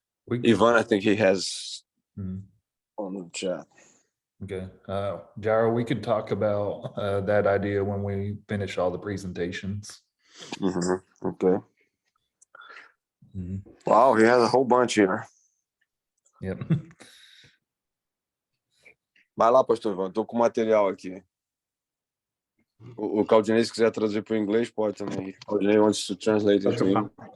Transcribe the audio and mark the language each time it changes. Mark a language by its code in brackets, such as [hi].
[en] Ivan, I think he has on the chat. Okay. Gyro, we could talk about that idea when we finish all the presentations. Okay. Wow, he has a whole bunch here. Yep. [pt] Vai lá, pastor Ivan, estou com material aqui. O Claudinei, se quiser traduzir para o inglês, pode também. [en] Claudinei wants to translate it to English.